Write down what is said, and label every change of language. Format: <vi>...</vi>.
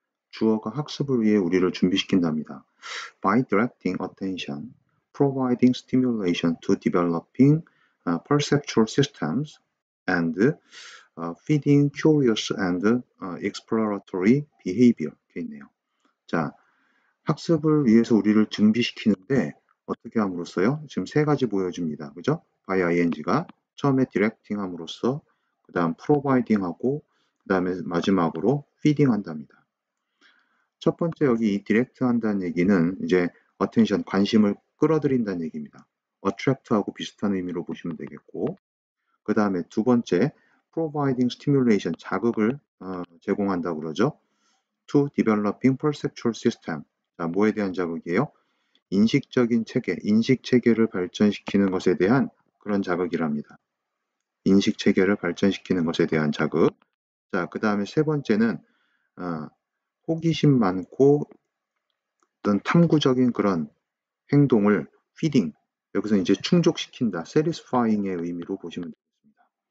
<ko>주어가 학습을 위해 우리를 준비시킨답니다.</ko> <en>By directing attention, providing stimulation to developing perceptual systems, and feeding curious and exploratory behavior 이렇게 있네요.</en> <ko>자, 학습을 위해서 우리를 준비시키는데 어떻게 함으로써요? 지금 세 가지 보여줍니다. 그죠? by ing가 처음에 directing 함으로써 그 다음 providing 하고 그 다음에 마지막으로 feeding 한답니다. 첫 번째 여기 이 direct 한다는 얘기는 이제 attention, 관심을 끌어들인다는 얘기입니다. attract하고 비슷한 의미로 보시면 되겠고 그 다음에 두 번째,</ko> <en>providing stimulation,</en> <ko>자극을 제공한다고 그러죠.</ko> <en>to developing perceptual system.</en> <ko>자, 뭐에 대한 자극이에요? 인식적인 체계, 인식 체계를 발전시키는 것에 대한 그런 자극이랍니다. 인식 체계를 발전시키는 것에 대한 자극. 자, 그 다음에 세 번째는 호기심 많고 어떤 탐구적인 그런 행동을 feeding, 여기서 이제 충족시킨다, satisfying의 의미로 보시면 되겠습니다.</ko>